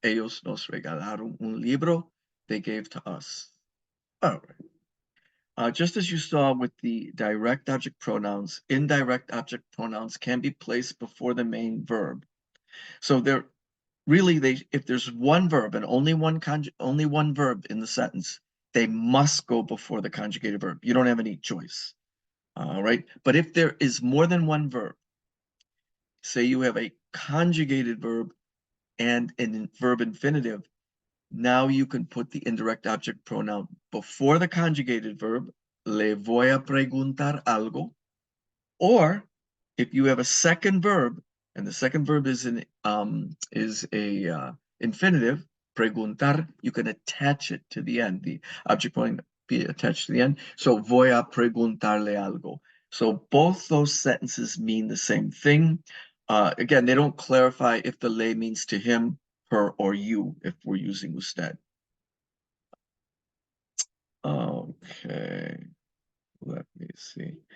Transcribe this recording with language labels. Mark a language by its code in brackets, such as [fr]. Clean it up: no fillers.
[es] Ellos nos regalaron un libro. [en] They gave to us. All right. Just as you saw with the direct object pronouns, indirect object pronouns can be placed before the main verb. So they're really, if there's one verb and only one verb in the sentence, they must go before the conjugated verb. You don't have any choice. All right. But if there is more than one verb, say you have a conjugated verb and a verb infinitive, now you can put the indirect object pronoun before the conjugated verb, [es] le voy a preguntar algo, [en] or if you have a second verb, and the second verb is a infinitive, preguntar, you can attach it to the end. The object pronoun be attached to the end. So [es] voy a preguntarle algo. [en] So both those sentences mean the same thing. Again, they don't clarify if the le means to him, her, or you, if we're using usted. Okay, let me see.